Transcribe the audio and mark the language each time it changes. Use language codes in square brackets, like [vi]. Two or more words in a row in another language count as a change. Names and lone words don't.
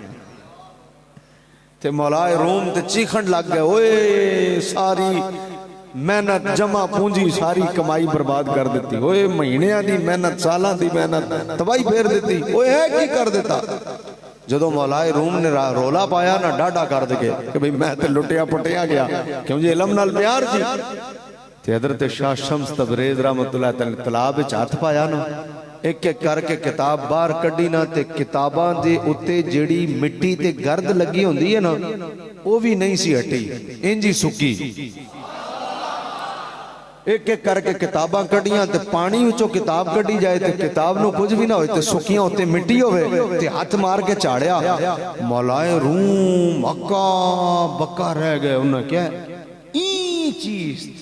[pa] تے مولائے روم تے چیخن لگ گئے اوئے ساری محنت جمع پونجی ساری کمائی برباد کر دی اوئے مہینیاں دی محنت سالاں دی محنت تباہی پھیر دی اوئے ہے کی کر دتا جدوں مولائے روم نے رولا پایا نا ڈاڈھا کر دے کہ بھائی میں تو لٹیا پٹیا گیا کیوں جی علم نال پیار سی تے حضرت شاہ شمس تبریز [ar] رحمة الله عليه [pa] تلاب وچ ہتھ پایا نا ایک ایک کرکے کتاب باہر کڈھی نا تے کتاباں دے اتے جیہڑی مٹی تے گرد لگی ہوندی ہے نا وہ بھی نہیں سی ہٹی انج ہی سکی ایک ایک کرکے کتاباں کڈھیاں تے پانی وچوں کتاب کڈھی جائے تے کتاب نوں کچھ بھی نہ ہووے تے سکیاں اتے مٹی ہووے تے ہتھ مار کے جھاڑیا مولائے روم اکا بکا رہ گئے انہیں کیا ای چیز